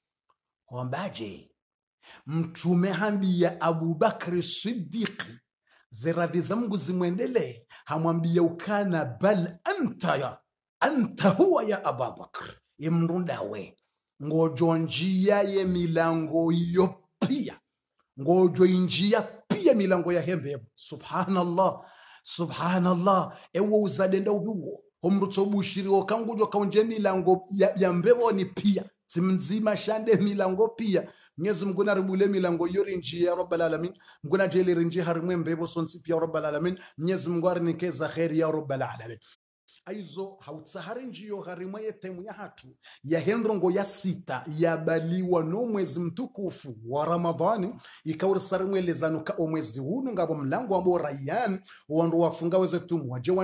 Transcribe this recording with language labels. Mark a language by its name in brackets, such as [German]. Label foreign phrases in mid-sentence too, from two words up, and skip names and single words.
[Ngazidja Comorian] wambaje mtume hambi ya Abu Bakr Siddiq ziradhi za Mungu zimwendele hamwambia ukana [Arabic] بل أنت هو [Ngazidja Comorian] ya Abu Bakr yemrunda we ngojo njia ye milango iyo pia ngojo njia pia milango ya hembebo subhanallah ewo uzadenda ubiwo homrutso bushiriwo kangujo kaunje milango ya mbebo ni pia simnzima shande milango pia Mwenyezi Mungu naribule milango yori njia ya [Arabic] رب العالمين [Ngazidja Comorian] mguna jeli njia harimwe mbebo sonsi pia [Arabic] رب العالمين [Ngazidja Comorian] Mwenyezi Mungu arinikeza khairi ya [Arabic] رب العالمين [Ngazidja Comorian] aizo hautsahari njio gharima yetemu ya hatu ya hendrongo ya sita ya baliwa no mwezi mtukufu wa Ramadhani ikawursari mwelezanuka o mwezi hunu ngabo mlango ambo Rayyan wandu wafunga wezetumu wajewa